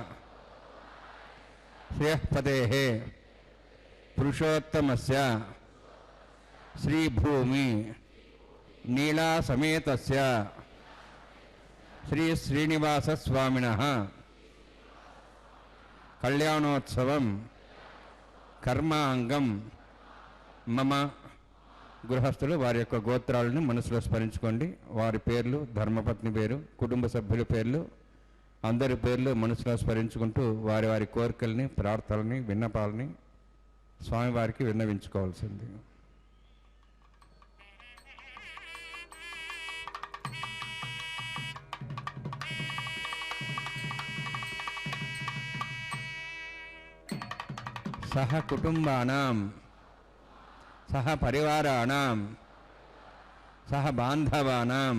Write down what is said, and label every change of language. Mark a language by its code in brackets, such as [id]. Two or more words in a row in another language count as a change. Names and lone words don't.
[sa] श्रेयःपतेः पुरुषोत्तमस्य श्रीभूमि नीला समेतस्य श्री श्रीनिवासस्वामिनः कल्याणोत्सवं कर्मांगं मम [te] గృహస్థులు వారి యొక్క గోత్రాలను మనసులో స్మరించుకోండి. వారి పేర్లు, ధర్మపత్ని పేరు, కుటుంబ సభ్యుల పేర్లు, అందరి పేర్లు మనసులో స్మరించుకుంటూ వారి వారి కోరికల్ని, ప్రార్థనల్ని, విన్నపాలని స్వామివారికి విన్నవించుకోవాల్సింది. [sa] సహ కుటుంబానాం సహ పరివారాణాం సహ బాంధవానాం